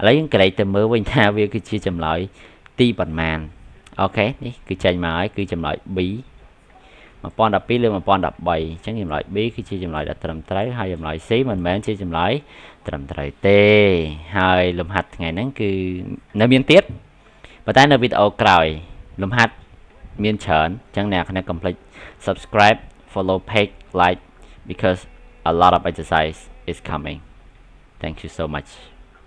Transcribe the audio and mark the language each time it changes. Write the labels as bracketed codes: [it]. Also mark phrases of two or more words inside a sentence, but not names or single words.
[km] ឡូវយើងក្រេកទៅមើលវិញថាវាគឺជាចម្លើយទីប៉ុន្មានអូខេនេះគឺចេញមកហើយគឺចម្លើយ B 1012លើ1013អញ្ចឹងចម្លើយ B គឺជាចម្លើយដ៏ត្រឹមត្រូវហើយចម្លើយ C មិនមែនជាចម្លើយត្រឹមត្រូវទេហើយលំហាត់ថ្ងៃហ្នឹងគឺនៅមានទៀតប៉ុន្តែនៅវីដេអូក្រោយលំហាត់មានច្រើនអញ្ចឹងអ្នកកុំភ្លេច [en] subscribe follow page like because a lot of exercise is coming thank you so much